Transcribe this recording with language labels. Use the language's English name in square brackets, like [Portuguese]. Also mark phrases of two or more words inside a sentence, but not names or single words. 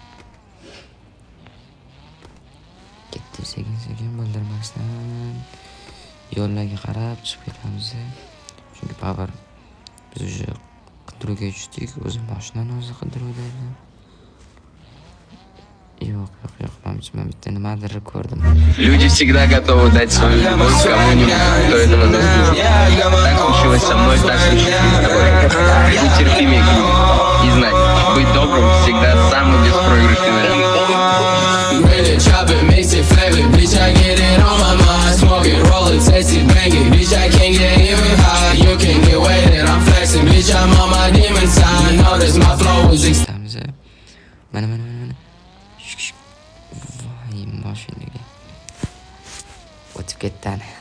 [Uzbek] Ketdi sekin bildirmasdan yo'llarga qarab chiqib ketamiz. Chunki baribir biz уже qidiruvga tushdik. O'zi mashinani o'zi qidiruvda edi. Yo'q. Men bitta nimadir ko'rdim. [Russian] Люди всегда готовы дать свою любовь кому-нибудь, кто этого заслужит. Так случилось со мной, так случится и с тобой. Будь терпимее к людям и знать, быть добрым всегда самый беспроигрышный вариант. [Uzbek] Mana. Voy, mashinaga o'tib ketdan.